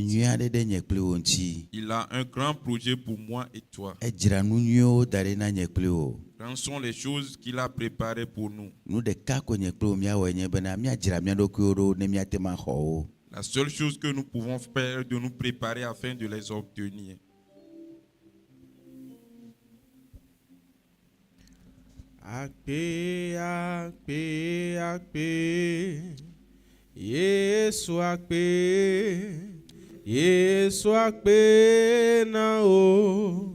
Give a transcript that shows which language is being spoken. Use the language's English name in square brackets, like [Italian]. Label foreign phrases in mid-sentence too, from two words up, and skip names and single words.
[French] Il a un grand projet pour moi et toi. Quelles sont les choses qu'il a préparées pour nous? La seule chose que nous pouvons faire est de nous préparer afin de les obtenir. [Ewe] Akpe, akpe, akpe, Yesu akpe, Yesu akpe na o.